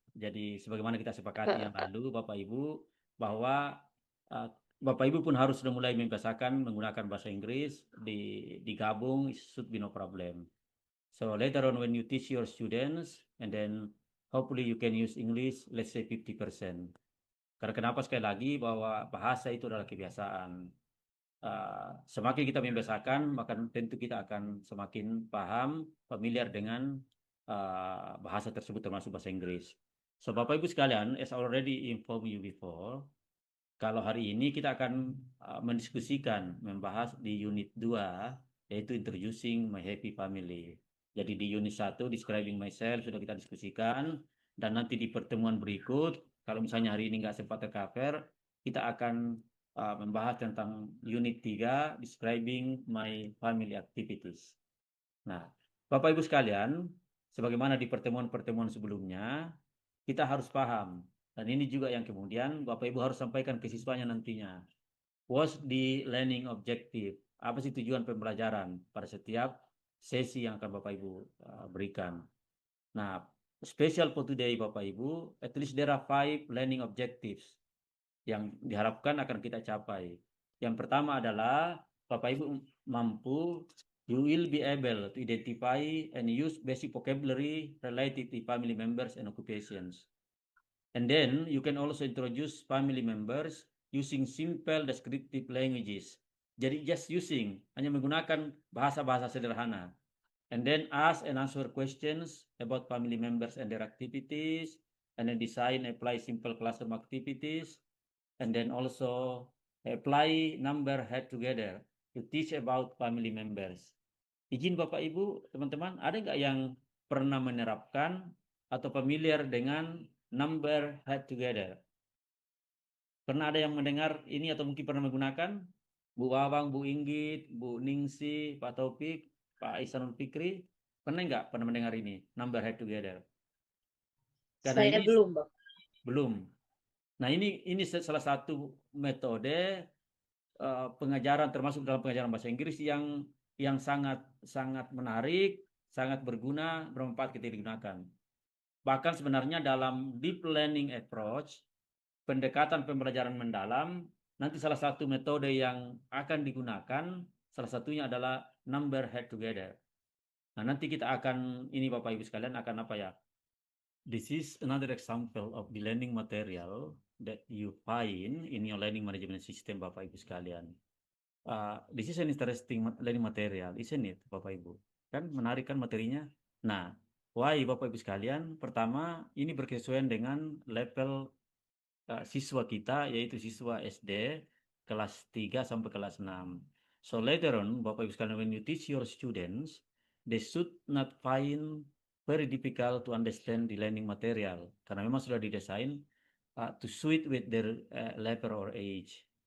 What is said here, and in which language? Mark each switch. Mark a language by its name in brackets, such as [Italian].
[Indonesian] Jadi sebagaimana kita sepakati yang lalu Bapak Ibu bahwa uh, Bapak Ibu pun harus sudah mulai membiasakan menggunakan bahasa Inggris digabung [English] should be no problem. So later on when you teach your students and then hopefully you can use English let's say 50%. [Indonesian] Karena kenapa sekali lagi bahwa bahasa itu adalah kebiasaan. Semakin kita membiasakan maka tentu kita akan semakin paham, familiar dengan bahasa tersebut termasuk bahasa Inggris. So Bapak Ibu sekalian, [English] as I already informed you before, [Indonesian] kalau hari ini kita akan mendiskusikan, membahas di unit 2, yaitu Introducing My Happy Family. Jadi di unit 1, Describing Myself, sudah kita diskusikan, dan nanti di pertemuan berikut, kalau misalnya hari ini nggak sempat tercover, kita akan membahas tentang unit 3, Describing My Family Activities. Nah, Bapak Ibu sekalian, sebagaimana di pertemuan-pertemuan sebelumnya, kita harus paham. Dan ini juga yang kemudian Bapak Ibu harus sampaikan ke siswanya nantinya. [English] What's the learning objective? [Indonesian] Apa sih tujuan pembelajaran pada setiap sesi yang akan Bapak Ibu berikan? [English] Nah, special for today Bapak Ibu, at least there are 5 learning objectives [Indonesian] yang diharapkan akan kita capai. Yang pertama adalah Bapak Ibu mampu, [English] you will be able to identify and use basic vocabulary related to family members and occupations. And then you can also introduce family members using simple descriptive languages. [Indonesian] Jadi [English] just using, [Indonesian] hanya menggunakan bahasa-bahasa sederhana. [English] And then ask and answer questions about family members and their activities. and then design, apply simple classroom activities, and then also apply number head together to teach about family members. [Indonesian] Izin Bapak Ibu, teman-teman, ada nggak yang pernah menerapkan atau familiar dengan number head together? Pernah ada yang mendengar ini atau mungkin pernah menggunakan? Bu Wawang, Bu Inggit, Bu Ningsi, Pak Taufik, Pak Ihsanul Fikri, pernah mendengar ini, number head together? Karena Saya ini belum, Bang. belum. Nah, ini salah satu metode pengajaran termasuk dalam pengajaran bahasa Inggris yang sangat sangat menarik, sangat berguna, bermanfaat ketika digunakan. Bahkan sebenarnya dalam deep learning approach, pendekatan pembelajaran mendalam, nanti salah satu metode yang akan digunakan, salah satunya adalah number head together. Nah, nanti kita akan, ini Bapak Ibu sekalian akan apa ya? [English] This is another example of the learning material that you find in your learning management system, Bapak Ibu sekalian. This is an interesting learning material, isn't it, Bapak Ibu? [Indonesian] Kan menarik kan materinya? Nah, [English] why [Indonesian] Bapak Ibu sekalian? Pertama, ini berkesesuaian dengan level siswa kita, yaitu siswa SD kelas 3 sampai kelas 6. [English] So later on, Bapak Ibu sekalian, when you teach your students, they should not find very difficult to understand the learning material. [Indonesian] Karena memang sudah didesain [English] to suit with their level or age.